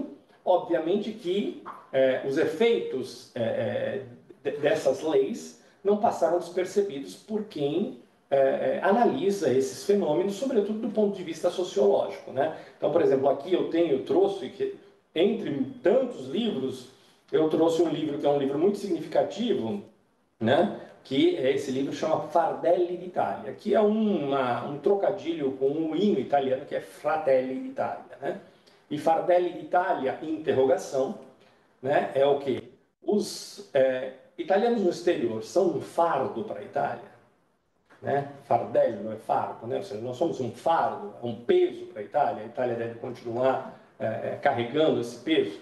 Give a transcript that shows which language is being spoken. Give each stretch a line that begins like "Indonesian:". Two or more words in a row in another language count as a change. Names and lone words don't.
Portuguese: Obviamente que os efeitos dessas leis não passaram despercebidos por quem analisa esses fenômenos, sobretudo do ponto de vista sociológico. Né? Então, por exemplo, aqui eu trouxe, entre tantos livros, eu trouxe um livro que é um livro muito significativo, né? Que esse livro chama Fardelli d'Italia, que é um trocadilho com um hino italiano que é Fratelli d'Italia. Né? E Fardelli d'Italia, interrogação, né? É o quê? Os italianos no exterior são um fardo para a Itália? Né? Fardello é fardo, né? Ou seja, nós somos um fardo, um peso para a Itália deve continuar carregando esse peso.